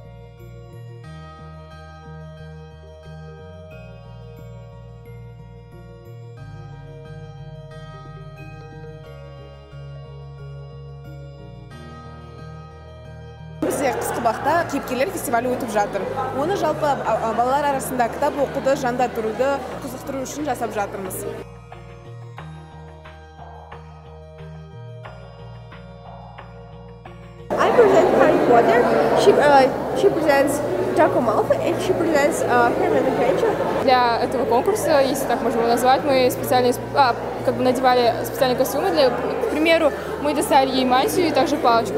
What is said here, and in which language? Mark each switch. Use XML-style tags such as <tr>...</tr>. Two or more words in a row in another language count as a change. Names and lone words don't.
<kk>Бізде қысқы бақта кейіпкерлер фестивалі өтіп жатыр. Оны жалпы балалар арасында кітап оқуды, жанда тұруды қызықтыру үшін жасап жатырмыз.</kk> <en>I present Harry Potter. She presents Draco Malfoy, and she presents Hermione Granger.</en> <ru>Для этого конкурса, если так можно его назвать, мы специально надевали специальные костюмы. К примеру, мы достали ей мантию и также палочку.</ru>